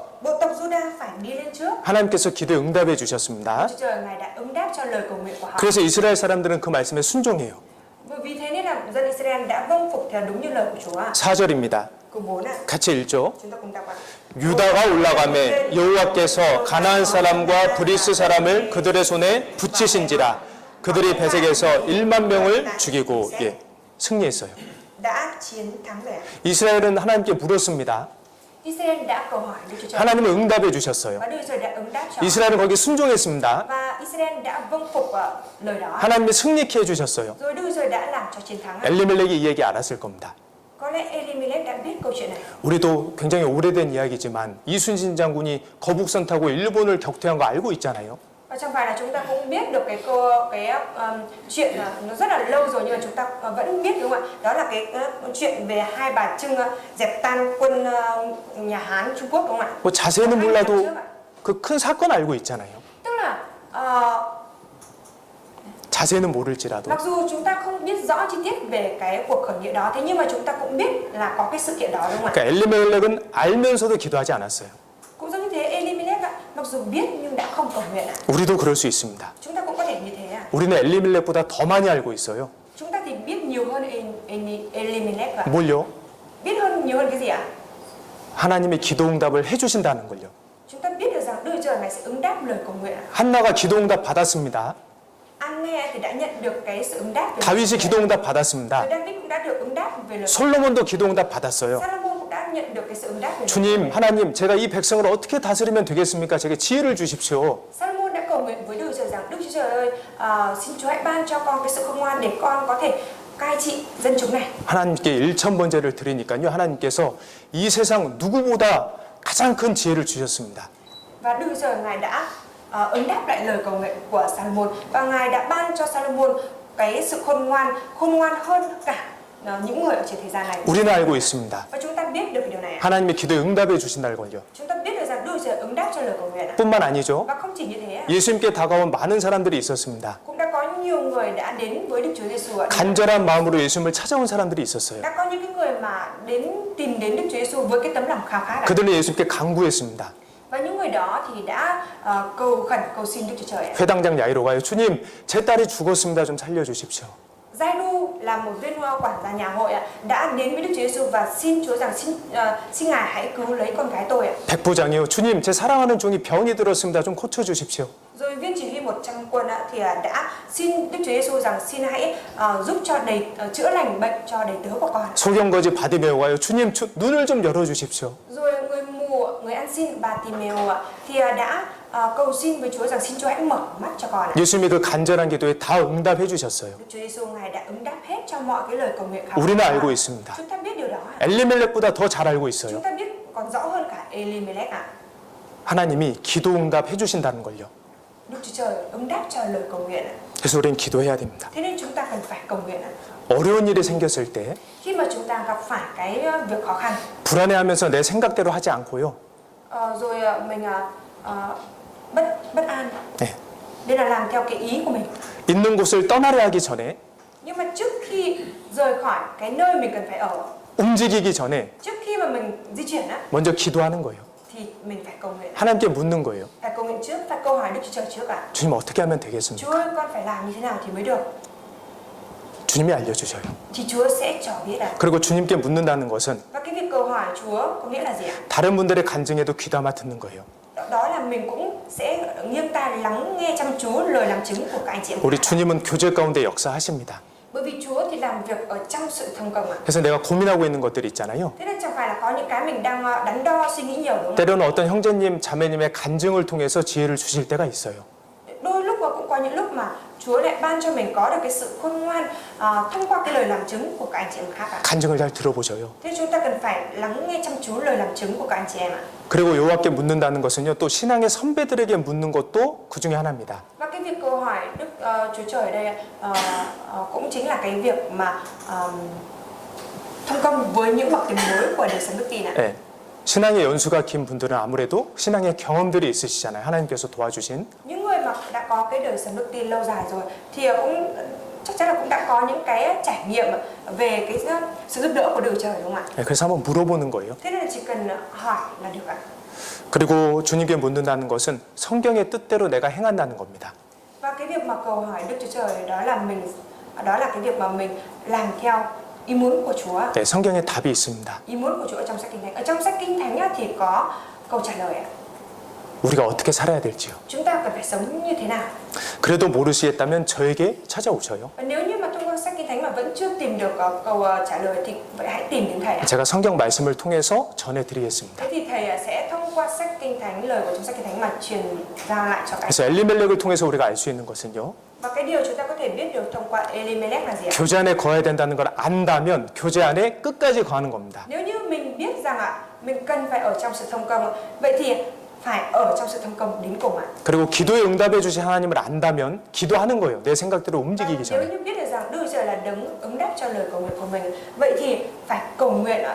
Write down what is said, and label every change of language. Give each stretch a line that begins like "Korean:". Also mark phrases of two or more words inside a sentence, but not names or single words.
Vietnamese: Bộ tộc Juda phải đi lên trước.
Korean: 하나님께서 기도에 응답해 주셨습니다.
Vietnamese: Chúa Trời Ngài đã ứng đáp cho lời cầu nguyện của họ.
Korean: 그래서 이스라엘 사람들은 그 말씀에 순종해요.
Vietnamese: Bởi vì thế nên là dân Israel đã vâng phục theo đúng như lời của Chúa.
Korean: 4절입니다.
Vietnamese: Câu 4 ạ.
Korean: 같이 읽죠.
Vietnamese: Chúng ta cùng đọc ạ.
Korean: 유다가 올라가매 여호와께서 가나안 사람과 브리스 사람을 그들의 손에 붙이신지라. 그들이 베색에서 1만 명을 죽이고 승리했어요.
Vietnamese: Đã chiến thắng rồi ạ.
Korean: 이스라엘은 하나님께 물었습니다.
Vietnamese: Israel đã cầu hỏi Đức Chúa Trời.
Korean: 하나님은 응답해 주셨어요.
Vietnamese: Và Đức Chúa Trời đã ứng đáp cho.
Korean: 이스라엘은 거기에 순종했습니다.
Vietnamese: Và Israel đã vâng phục lời đó.
Korean: 하나님이 승리케 해주셨어요.
Vietnamese: Rồi Đức Chúa Trời đã làm cho chiến thắng.
Korean: 엘리멜렉이 이 얘기 알았을 겁니다.
Vietnamese: Có lẽ Elimelech đã biết câu chuyện này.
Korean: 우리도 굉장히 오래된 이야기지만 이순신 장군이 거북선 타고 일본을 격퇴한 거 알고 있잖아요.
Vietnamese: Và chẳng phải là chúng ta cũng biết được chuyện nó rất là lâu rồi nhưng mà chúng ta vẫn biết đúng không ạ? Đó là cái chuyện về hai bà Trưng dẹp tan quân nhà Hán Trung Quốc đúng không ạ?
Korean: 뭐 자세히는 몰라도 그 큰 사건 알고 있잖아요.
Vietnamese: Tức là
Korean: 자세히는 모를지라도
Vietnamese: mặc dù chúng ta không biết rõ chi tiết về cái cuộc khởi nghĩa đó, thế nhưng mà chúng ta cũng biết là có cái sự kiện đó đúng không ạ?
Korean: 그러니까 엘리멜렉은 알면서도 기도하지 않았어요.
Vietnamese: Cũng giống như thế, Elimelech mặc dù biết nhưng đã không cầu nguyện ạ.
Korean: 우리도 그럴 수 있습니다.
Vietnamese: Chúng ta cũng có thể như thế ạ.
Korean: 우리는 엘리멜렉보다 더 많이 알고 있어요.
Vietnamese: Chúng ta thì biết nhiều hơn Elimelech ạ.
Korean: 뭘요?
Vietnamese: Biết hơn nhiều hơn cái gì ạ?
Korean: 하나님의 기도 응답을 해주신다는 걸요.
Vietnamese: Chúng ta biết được rằng Đức Chúa Trời Ngài sẽ ứng đáp lời cầu nguyện ạ.
Korean: 한나가 기도 응답 받았습니다.
Vietnamese: An-nghe thì đã nhận được cái sự ứng đáp.
Korean: 다윗이 기도 응답 받았습니다.
Vietnamese: David cũng đã được ứng đáp về lời.
Korean: 솔로몬도 기도 응답 받았어요.
Vietnamese: Salomon cũng đã nhận được cái sự ứng đáp về lời.
Korean: 주님, 하나님, 제가 이 백성을 어떻게 다스리면 되겠습니까? 제게 지혜를 주십시오.
Vietnamese: Salomon đã cầu nguyện với Đức Chúa Trời rằng Đức Chúa Trời ơi, xin Chúa hãy ban cho con cái sự khôn ngoan để con có thể cai trị dân chúng này.
Korean: 하나님께 일천번제를 드리니까요. 하나님께서 이 세상 누구보다 가장 큰 지혜를 주셨습니다.
Vietnamese: Và Đức Chúa Trời Ngài đã ứng đáp lại lời cầu nguyện của Salomon và Ngài đã ban cho Salomon cái sự khôn ngoan hơn cả những người ở trên thế gian này.
Korean: 우리는 알고 있습니다.
Vietnamese: Và chúng ta biết được điều này.
Korean: 하나님의 기도에 응답해 주신다는 걸요.
Vietnamese: Chúng ta biết được rằng Đức Chúa Trời ứng đáp cho lời cầu nguyện.
Korean: 뿐만 아니죠.
Vietnamese: Và không chỉ như thế.
Korean: 예수님께 다가온 많은 사람들이 있었습니다.
Vietnamese: Cũng đã có nhiều người đã đến với Đức Chúa Giêsu.
Korean: 간절한 마음으로 예수님을 찾아온 사람들이 있었어요.
Vietnamese: Đã có những cái người mà tìm đến Đức Chúa Giêsu với cái tấm lòng khao khát.
Korean: 그들은 예수님께 간구했습니다.
Vietnamese: Và những người đó thì đã cầu xin Đức Chúa Trời.
Korean: 회당장 야이로가요. 주님, 제 딸이 죽었습니다. 좀 살려주십시오.
Vietnamese: Giai-ru là một viên quản gia nhà hội đã đến với Đức Chúa Giêsu và xin Chúa rằng xin Ngài hãy cứu lấy con gái tôi.
Korean: 백부장이요. 주님, 제 사랑하는 종이 병이 들었습니다. 좀 고쳐주십시오.
Vietnamese: Rồi viên chỉ huy 100 quân thì đã xin Đức Chúa Giêsu rằng xin hãy giúp cho chữa lành bệnh cho đầy tớ của con.
Korean: 소경거지 바디메오가요. 주님, 눈을 좀 열어주십시오.
Vietnamese: Rồi người mù, người ăn xin Bà-ti-mêu thì đã cầu xin với Chúa rằng xin Chúa hãy mở mắt cho con.
Korean: 예수님이 그 간절한 기도에 다 응답해 주셨어요.
Vietnamese: Đức Chúa Giêsu Ngài đã ứng đáp hết cho mọi cái lời cầu nguyện khao
Korean: 우리는
Vietnamese: khát.
Korean: 알고 있습니다.
Vietnamese: Chúng ta biết điều đó.
Korean: 엘리멜렉보다 더 잘 알고 있어요.
Vietnamese: Chúng ta biết còn rõ hơn cả Elimelech ạ.
Korean: 하나님이 기도 응답해 주신다는 걸요.
Vietnamese: Đức Chúa Trời ứng đáp cho lời cầu nguyện ạ.
Korean: 그래서 우리는 기도해야 됩니다.
Vietnamese: Thế nên chúng ta cần phải cầu nguyện ạ.
Korean: 어려운 일이 생겼을 때
Vietnamese: Khi mà chúng ta gặp phải cái việc khó khăn,
Korean: 불안해하면서 내 생각대로 하지 않고요.
Vietnamese: rồi mình bất an,
Korean: 네.
Vietnamese: nên là làm theo cái ý của mình.
Korean: 있는 곳을 떠나려 하기 전에
Vietnamese: Nhưng mà trước khi rời khỏi cái nơi mình cần phải ở,
Korean: 움직이기 전에
Vietnamese: trước khi mà mình di chuyển
Korean: 먼저 기도하는 거예요.
Vietnamese: thì mình phải cầu nguyện.
Korean: 하나님께 묻는 거예요.
Vietnamese: Phải cầu nguyện trước, phải câu hỏi Đức Chúa Trời trước ạ.
Korean: 주님 어떻게 하면 되겠습니까?
Vietnamese: Chúa ơi, con phải làm như thế nào thì mới được?
Korean: 주님이 알려주셔요.
Vietnamese: Thì Chúa sẽ cho biết ạ.
Korean: 그리고 주님께 묻는다는 것은
Vietnamese: Và cái việc cầu hỏi Chúa có nghĩa là gì ạ?
Korean: 다른 분들의 간증에도 귀담아 듣는 거예요.
Vietnamese: đó là mình cũng sẽ nghiêng tai lắng nghe chăm chú lời làm chứng của các anh chị em.
Korean: 우리 주님은 교제 가운데 역사하십니다.
Vietnamese: Bởi vì Chúa thì làm việc ở trong sự thành công ạ.
Korean: 그래서 내가 고민하고 있는 것들이 있잖아요.
Vietnamese: Thế nên chẳng phải là có những cái mình đang đắn đo suy nghĩ nhiều đúng không?
Korean: 때로는 어떤 형제님, 자매님의 간증을 통해서 지혜를 주실 때가 있어요.
Vietnamese: Đôi lúc và cũng có những lúc mà Chúa lại ban cho mình có được cái sự khôn ngoan thông qua cái lời làm chứng của các anh chị em khác ạ.
Korean: 간증을 잘 들어보셔요.
Vietnamese: Thế chúng ta cần phải lắng nghe chăm chú lời làm chứng của các anh chị em ạ.
Korean: 그리고 여호와께 묻는다는 것은요, 또 신앙의 선배들에게 묻는 것도 그 중에 하나입니다.
Vietnamese: Và cái việc câu hỏi Đức Chúa Trời ở đây cũng chính là cái việc mà thông công với những bậc tiền bối của đời sống đức tin ạ.
Korean: 네. 신앙의 연수가 긴 분들은 아무래도 신앙의 경험들이 있으시잖아요. 하나님께서 도와주신.
Vietnamese: Những người mà đã có cái đời sống đức tin lâu dài rồi thì cũng chắc chắn là cũng đã có những cái trải nghiệm về cái sự giúp đỡ của Đức Chúa Trời đúng không ạ?
Korean: 네, 그래서 한번 물어보는 거예요.
Vietnamese: Thế nên là chỉ cần hỏi là được ạ.
Korean: 그리고 주님께 묻는다는 것은 성경의 뜻대로 내가 행한다는 겁니다.
Vietnamese: Và cái việc mà cầu hỏi Đức Chúa Trời đó là cái việc mà mình làm theo ý muốn của Chúa.
Korean: 네, 성경에 답이 있습니다.
Vietnamese: Ý muốn của Chúa ở trong sách Kinh Thánh. Ở trong sách Kinh Thánh á, thì có câu trả lời ạ.
Korean: 우리가 어떻게 살아야 될지요.
Vietnamese: Chúng ta cần phải sống như thế nào?
Korean: 그래도 모르시겠다면 저에게 찾아오셔요.
Vietnamese: Và nếu như mà thông qua sách Kinh Thánh mà vẫn chưa tìm được câu trả lời thì vậy hãy tìm đến thầy ạ.
Korean: 제가 성경 말씀을 통해서 전해드리겠습니다.
Vietnamese: Thế thì thầy sẽ thông qua sách Kinh Thánh, lời của trong sách Kinh Thánh mà truyền ra lại cho các
Korean: 그래서 엘리멜렉을 통해서 우리가 알 수 있는 것은요.
Vietnamese: Và cái điều chúng ta có thể biết được thông qua Elimelech là gì ạ?
Korean: 교제 안에 거해야 된다는 걸 안다면 교제 안에 끝까지 거하는 겁니다.
Vietnamese: Nếu như mình biết rằng mình cần phải ở trong sự thông công, vậy thì phải ở trong sự thông công đến cùng ạ.
Korean: 그리고 기도에 응답해 주신 하나님을 안다면 기도하는 거예요. 내 생각대로 움직이기
Vietnamese: Nếu
Korean: 전에.
Vietnamese: như biết được rằng Đức Chúa Trời là đấng ứng đáp cho lời cầu nguyện của mình, vậy thì phải cầu nguyện ạ.